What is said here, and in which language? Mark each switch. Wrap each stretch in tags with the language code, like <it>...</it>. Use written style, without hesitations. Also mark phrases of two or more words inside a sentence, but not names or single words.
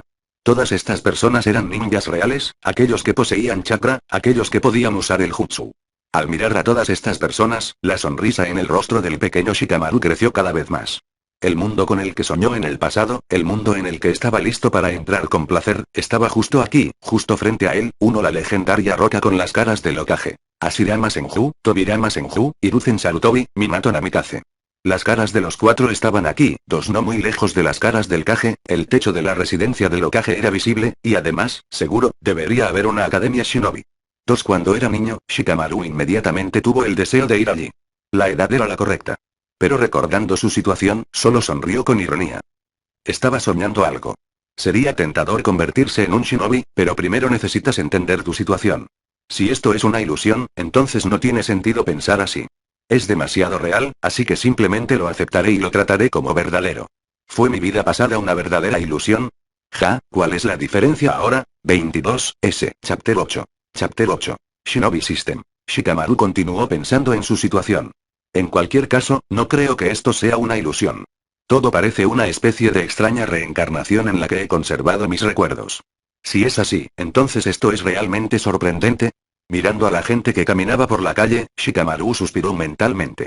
<es>Todas estas personas eran ninjas reales, aquellos que poseían chakra, aquellos que podían usar el jutsu. Al mirar a todas estas personas, la sonrisa en el rostro del pequeño Shikamaru creció cada vez más. El mundo con el que soñó en el pasado, el mundo en el que estaba listo para entrar con placer, estaba justo aquí, justo frente a él. La legendaria roca con las caras del Hokage. Hashirama Senju, Tobirama Senju, Hiruzen Sarutobi, Minato Namikaze. Las caras de los 4 estaban aquí, 2 no muy lejos de las caras del Kage. El techo de la residencia del Hokage era visible, y además, seguro, debería haber una academia shinobi. Cuando era niño, Shikamaru inmediatamente tuvo el deseo de ir allí. La edad era la correcta. Pero recordando su situación, solo sonrió con ironía. Estaba soñando algo. Sería tentador convertirse en un shinobi, pero primero necesitas entender tu situación. Si esto es una ilusión, entonces no tiene sentido pensar así. Es demasiado real, así que simplemente lo aceptaré y lo trataré como verdadero. ¿Fue mi vida pasada una verdadera ilusión? ¿Cuál es la diferencia ahora?</es> <en>22S, Chapter 8. Chapter 8. Shinobi System.</en> <es>Shikamaru continuó pensando en su situación. En cualquier caso, no creo que esto sea una ilusión. Todo parece una especie de extraña reencarnación en la que he conservado mis recuerdos. Si es así, entonces esto es realmente sorprendente. Mirando a la gente que caminaba por la calle, Shikamaru suspiró mentalmente.</es>